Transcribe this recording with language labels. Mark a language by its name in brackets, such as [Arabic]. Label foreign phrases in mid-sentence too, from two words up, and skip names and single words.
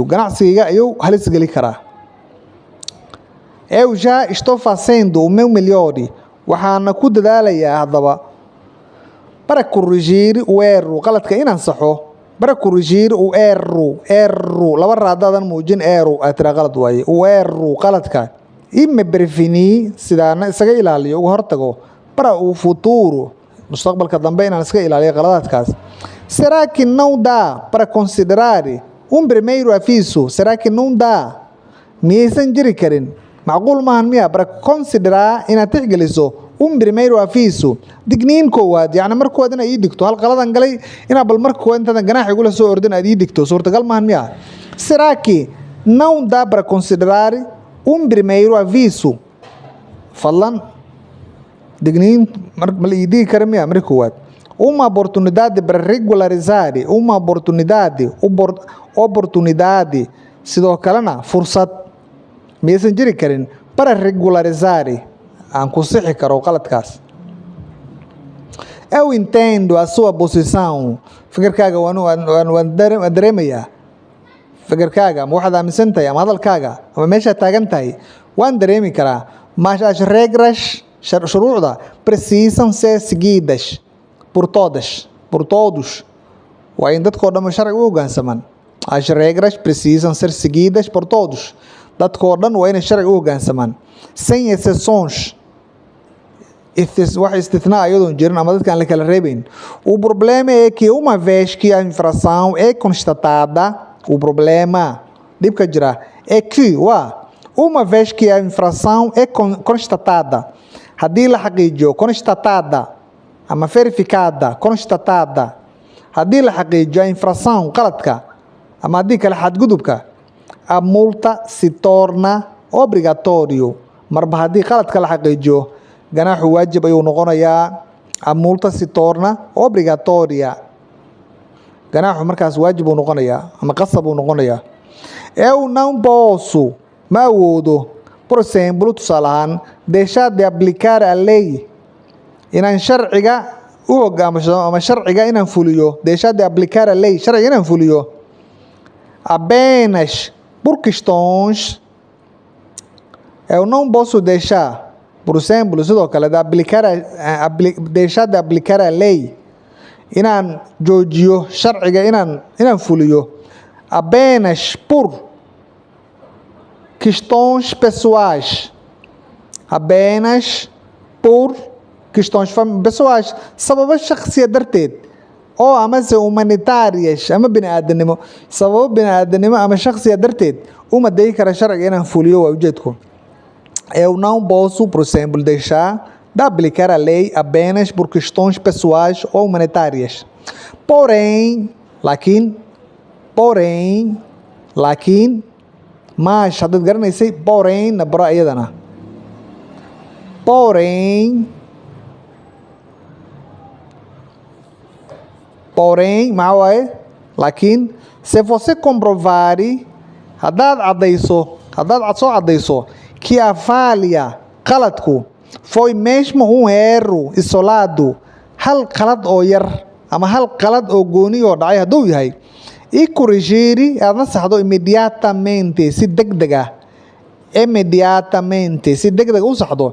[Somali] Ganacsigayga ayuu halis geli karaa. [Portuguese] Eu já estou fazendo o meu melhor. [Somali] Waxaana ku dadaalayaa haddaba [Portuguese] para corrigir o erro, [Somali] qaladka inaan saxo. [Portuguese] Para corrigir o erro, [Somali] laba raadaadan muujin erro, aad tira qalad waaye. [Portuguese] O erro, [Somali] qaladka, [Portuguese] e me prevenir [Somali] sidaana isaga ilaaliyo uga hortago [Portuguese] para o futuro [Somali] mustaqbalka dambe inaan iska ilaaliyo qaladaadkaas. [Portuguese] Será que não dá para considerar primeiro aviso? Será que não dá? [Somali] Miyaysan jiri karin macquul maahan miya [Portuguese] para considerar [Somali] inaad tixgeliso [Portuguese] primeiro aviso [Somali] digniin koowaad, yacni marka koowaad inaad ii digto hal qaladan galay inaad bal marka koowaad intaadan ganaax igula soo ordin aad ii digto suurtagal maahan miya? [Portuguese] Será que não dá para considerar primeiro aviso? [Somali] Fadlan digniin ma la ii digi kara miya marka koowaad? [Portuguese] Uma oportunidade para regularizar, uma oportunidade [Somali] sidoo kalena fursad miyaysan jiri karin [Portuguese] para regularizar [Somali] aan ku sixi karo qaladkaas. [Portuguese] Eu entendo a sua posição, [Somali] fikirkaaga waan dareemayaa, fikirkaaga ama waxaad aaminsan tahay ama hadalkaaga ama meeshaad taagan tahay waan dareemi karaa, [Portuguese] mas as regras shuruucda precisam ser seguidas por todos, [Somali] waa in dadkoo dhan sharciga u hoggaansamaan. [Portuguese] As regras precisam ser seguidas por todos, [Somali] dadkoo dhan waa inay sharciga u hoggaansamaan [Portuguese] sem exceções, [Somali] wax istithnaa iyadoon jirin ama dadka aan la kala reebayn. [Portuguese] O problema é que uma vez que a infração é constatada, o problema [Somali] dhibka jira [Portuguese] é que uma vez que a infração é constatada, [Somali] haddii la xaqiijiyo constatada ama [Portuguese] verificada, constatada, [Somali] haddii la xaqiijiyo [Portuguese] a infração [Somali] qaladka ama haddii kale xadgudubka, [Portuguese] a multa se torna obrigatório. [Somali] Marba haddii qaladka la xaqiijiyo ganaaxu waajib ayuu noqonayaa, [Portuguese] a multa se torna obrigatória, [Somali] ganaaxu markaas waajib uu noqonayaa ama qasab uu noqonayaa. [Portuguese] Eu não posso, [Somali] ma awoodo, [Portuguese] por exemplo, [Somali] tusaale ahaan, [Portuguese] deixar de aplicar a lei, [Somali] inaan sharciga u hoggaansamo ama sharciga inaan fuliyo, [Portuguese] deixar de aplicar a lei, [Somali] sharciga inaan fuliyo [Portuguese] apenas por questões. Eu não posso deixar, por exemplo, [Somali] sidoo kale [Portuguese] deixar de aplicar a lei, [Somali] inaan joojiyo sharciga inaan fuliyo [Portuguese] apenas por questões pessoais, apenas por questões pessoais, [Somali] sababo shakhsiya darteed oo amase humanitárias ama bini'aadanimo, sababo bini'aadanimo ama shakhsiya darteed uma dayi kara sharciga inaan fuliyo. Waa ujeedku. [Portuguese] Eu não posso, por exemplo, deixar de aplicar a lei apenas por questões pessoais ou humanitárias. Porém, mas [Somali] haddaad garanaysay porém na baro iyadana. Porém, maxaa waaye? [Portuguese] Laakiin se você comprovar, [Somali] haddaad soo caddayso [Portuguese] que a falha, qaladku, foi mesmo erro isolado, [Somali] hal qalad oo yar ama hal qalad oo gooni oo dhacay hadduu yahay, [Portuguese] e corrigir, [Somali] aad la saxdo imediatamente, si degdeg ah, u saxdo.